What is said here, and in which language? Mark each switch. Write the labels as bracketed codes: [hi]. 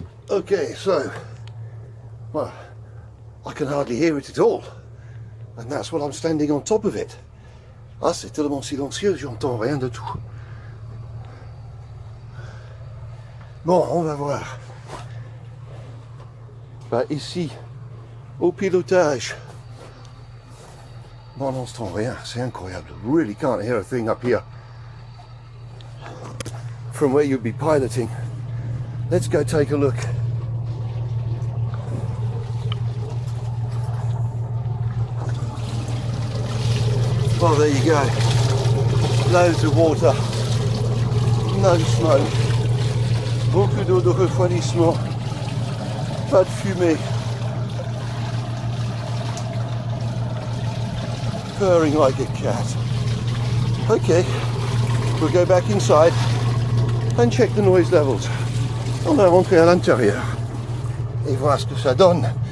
[en] Okay, so, well, I can hardly hear it at all. And that's while I'm standing on top of it. [fr] Ah, c'est tellement silencieux, j'entends rien de tout. Bon, on va voir. Bah, ici, au pilotage, bon, on n'entend rien, c'est incroyable. [en] Really can't hear a thing up here from where you'd be piloting. Let's go take a look. Well, there you go. Loads of water, no smoke, [fr] beaucoup d'eau de refroidissement, pas de fumée, [en] purring like a cat. Okay, we'll go back inside and check the noise levels. [fr] On va rentrer à l'intérieur et voir ce que ça donne.